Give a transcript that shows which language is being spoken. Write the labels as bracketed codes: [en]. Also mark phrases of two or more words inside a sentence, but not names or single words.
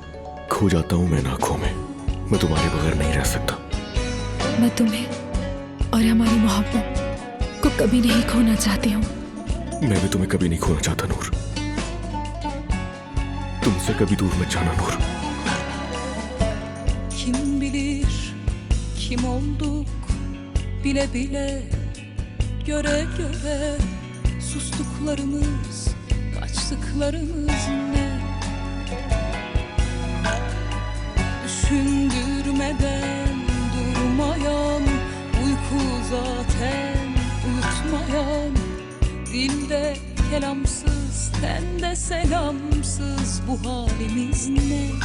[hi] खो जाता हूँ मैं इन आंखों में। मैं तुम्हारे बगैर नहीं रह सकता। मैं तुम्हें और हमारी मोहब्बत को कभी नहीं खोना चाहती हूँ। मैं भी तुम्हें कभी नहीं खोना चाहता नूर। तुमसे कभी दूर मत जाना नूर। [tr] Kim bilir kim olduk bile bile, göre göre sustuklarımız, kaçtıklarımız ne? Düşündürmeden durmayan, uyku zaten uyutmayan, dilde kelamsız, tende selamsız bu halimiz ne?